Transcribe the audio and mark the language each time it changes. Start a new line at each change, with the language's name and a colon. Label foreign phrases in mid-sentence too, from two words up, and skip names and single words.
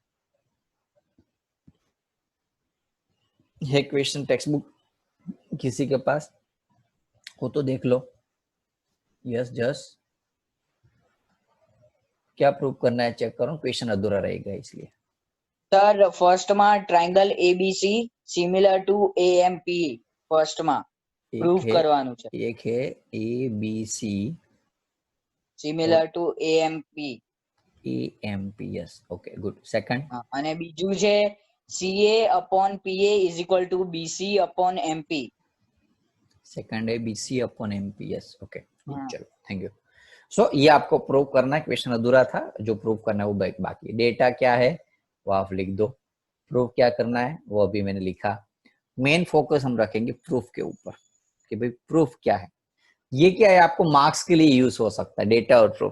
Hindi: ये
English: question text book
Hindi: किसी के पास हो तो देख लो।
English: yes, just
Hindi: क्या प्रूव करना है चेक करो, क्वेश्चन अधूरा रहेगा इसलिए। सर फर्स्ट में ट्रायंगल ABC
English: similar to
Hindi: AMP फर्स्ट में।
Gujarati: પ્રૂફ કરવાનું છે. એક है ABC
English: similar to AMP. AMP, yes, okay, good. Second,
Gujarati: અને બીજું છે
English: CA upon PA is equal to BC upon MP. second है BC upon MP, yes, okay, good,
Hindi: हाँ. चलो,
English: thank you.
Hindi: सो ये आपको प्रूव करना है, क्वेश्चन अधूरा था, जो प्रूव करना है वो बाकी. डेटा क्या है वो आप लिख दो, प्रूफ क्या करना है वो अभी मैंने लिखा.
English: main focus
Hindi: हम रखेंगे प्रूफ के ऊपर कि भाई प्रूफ क्या है. ये क्या है, आपको मार्क्स के लिए यूज हो सकता है डेटा और प्रूफ.